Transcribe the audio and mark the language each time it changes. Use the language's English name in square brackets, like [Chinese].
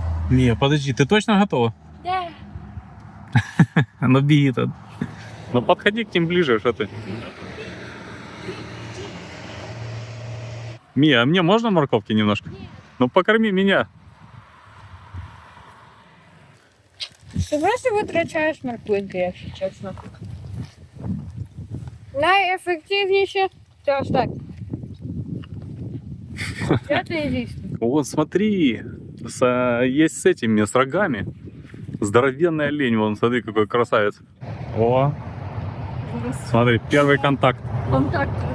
[Russian] Не, подожди, ты точно готова? Да. Ну, беги тут. Ну, подходи к ним ближе, что ты. Мия, а мне можно морковки немножко? Ну, покорми меня. [Ukrainian] Ти просто витрачаєш морквинки, якщо чесно. Найефективніше це ось так. Взяти і з'їсти. [Russian] Вот смотри, есть с этими, с рогами. Здоровенный олень, вон, смотри, какой красавец. О, смотри, первый контакт. Контакт.